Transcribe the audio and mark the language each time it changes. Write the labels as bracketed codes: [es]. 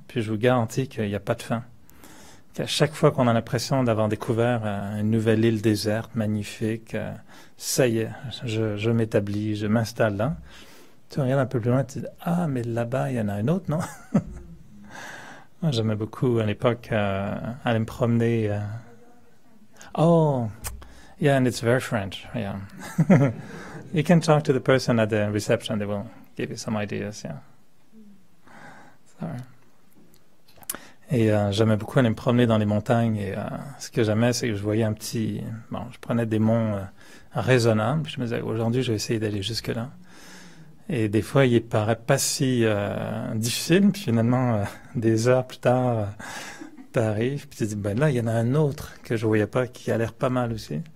[fr] Puis je vous garantis qu'il n'y a pas de fin. Qu'à chaque fois qu'on a l'impression d'avoir découvert une nouvelle île déserte, magnifique, ça y est, je m'établis, je m'installe là. Tu regardes un peu plus loin et tu dis « Ah, mais là-bas, il y en a un autre, non? » Moi, j'aimais beaucoup, à l'époque, aller me promener. [en] Oh, yeah, and it's very French, yeah. You can talk to the person at the reception, they will give you some ideas, yeah. Sorry. [fr] Et j'aimais beaucoup aller me promener dans les montagnes et ce que j'aimais, c'est que je voyais je prenais des monts raisonnables, puis je me disais, aujourd'hui, je vais essayer d'aller jusque-là. Et des fois, il paraît pas si difficile, puis finalement, des heures plus tard, t'arrives, puis tu te dis, ben là, il y en a un autre que je voyais pas, qui a l'air pas mal aussi.